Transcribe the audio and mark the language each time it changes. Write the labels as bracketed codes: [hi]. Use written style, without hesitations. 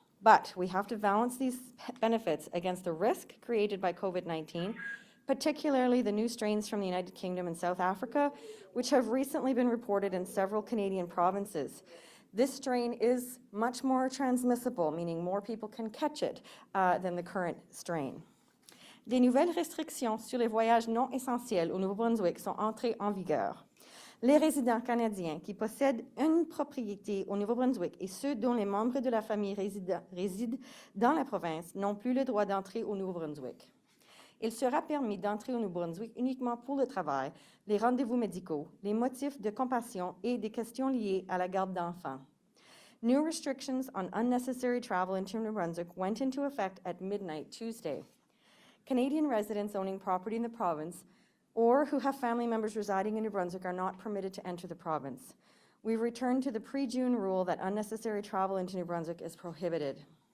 [en] But we have to balance these benefits against the risk created by COVID-19, particularly the new strains from the United Kingdom and South Africa, which have recently been reported in several Canadian provinces. This strain is much more transmissible, meaning more people can catch it than the current strain. [fr] Des nouvelles restrictions sur les voyages non essentiels au Nouveau-Brunswick sont entrées en vigueur. Les résidents canadiens qui possèdent une propriété au Nouveau-Brunswick et ceux dont les membres de la famille résident dans la province n'ont plus le droit d'entrer au Nouveau-Brunswick. Il sera permis d'entrer au Nouveau-Brunswick uniquement pour le travail, les rendez-vous médicaux, les motifs de compassion et des questions liées à la garde d'enfants. [en] New restrictions on unnecessary travel into New Brunswick went into effect at midnight Tuesday. Canadian residents owning property in the province or who have family members residing in New Brunswick are not permitted to enter the province. We've returned to the pre-June rule that unnecessary travel into New Brunswick is prohibited.